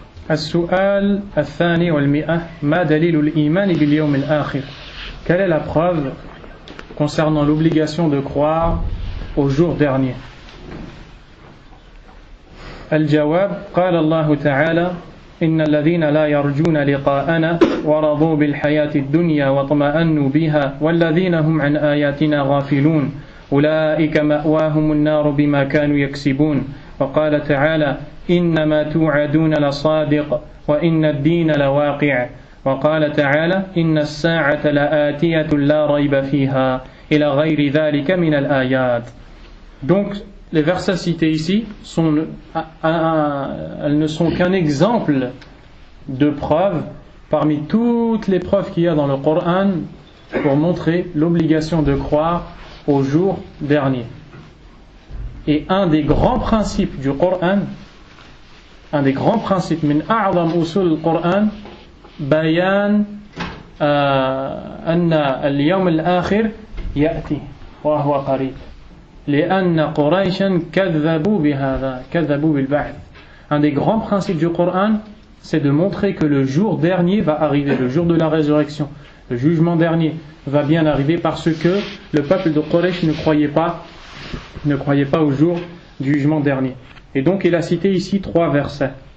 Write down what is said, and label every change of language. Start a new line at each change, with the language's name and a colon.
Arabic: السؤال الثاني والمئة ما دليل الإيمان باليوم الآخر?
French: Quelle est la preuve concernant l'obligation de croire au jour dernier?
Arabic: الجواب قال الله تعالى إن الذين لا يرجون لقاءنا ورضوا بالحياة الدنيا واطمأنوا بها والذين هم عن آياتنا غافلون أولئك مأواهم النار بما كانوا يكسبون وقال تعالى إنما توعدون لصادق وإن الدين لواقع وقال تعالى إن الساعة لآتية لا ريب فيها إلى غير ذلك من الآيات.
French: Donc les versets cités ici elles ne sont qu'un exemple de preuves parmi toutes les preuves qu'il y a dans le Coran pour montrer l'obligation de croire au jour dernier. Et un des grands principes
Arabic: du Coran, un des grands principes min a'zam usul al-Coran, bayan anna al-yawm al-akhir ya'ti wa huwa qarib. لأن قريشا كذبوا بهذا كذبوا بالبعث.
French: Un des grands principes du Coran, c'est de montrer que le jour dernier va arriver, le jour de la résurrection, le jugement dernier va bien arriver parce que le peuple de Quraysh ne croyait pas au jour du jugement dernier. Et donc il a cité ici 3 versets.